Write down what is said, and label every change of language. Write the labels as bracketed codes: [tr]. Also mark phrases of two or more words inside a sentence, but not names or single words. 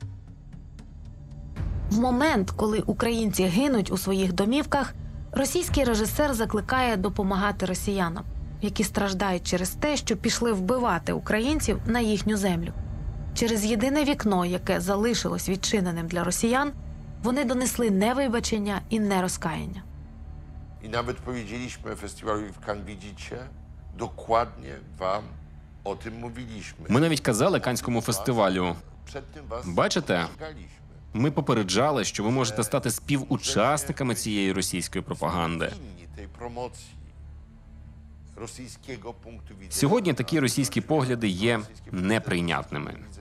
[uk] В момент, коли українці гинуть у своїх домівках, російський режисер закликає допомагати росіянам, які страждають через те, що пішли вбивати українців на їхню землю. Через єдине вікно, яке залишилось відчиненим для росіян, вони донесли не вибачення і не розкаяння. [pl] I nawet powiedzieliśmy festiwalowi w Cannes, widzicie, dokładnie wam o tym mówiliśmy. [uk] Ми навіть казали Каннському фестивалю, бачите, ми попереджали, що ви можете стати співучасниками цієї російської пропаганди. Сьогодні такі російські погляди є неприйнятними.